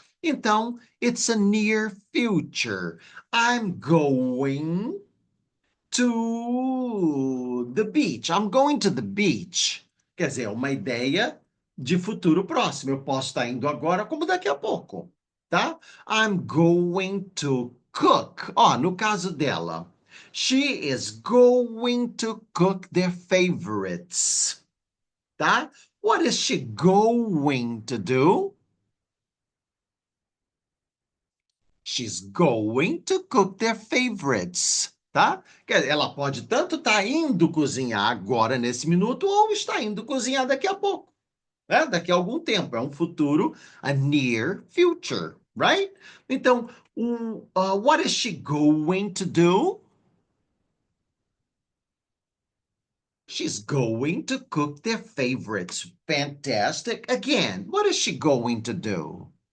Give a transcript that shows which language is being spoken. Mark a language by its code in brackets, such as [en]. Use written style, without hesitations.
[en] Então, it's a near future. I'm going to the beach. I'm going to the beach. [pt] Quer dizer, é uma ideia de futuro próximo. Eu posso estar indo agora, como daqui a pouco, tá? [en] I'm going to cook. Ó, [pt] no caso dela, [en] she is going to cook their favorites, tá? What is she going to do? She's going to cook their favorites, tá? [pt] Ela pode tanto estar indo cozinhar agora, nesse minuto, ou está indo cozinhar daqui a pouco, né? Daqui a algum tempo. É um futuro, [en] a near future, right? Então, what is she going to do? She's going to cook their favorites. Fantastic. Again, what is she going to do?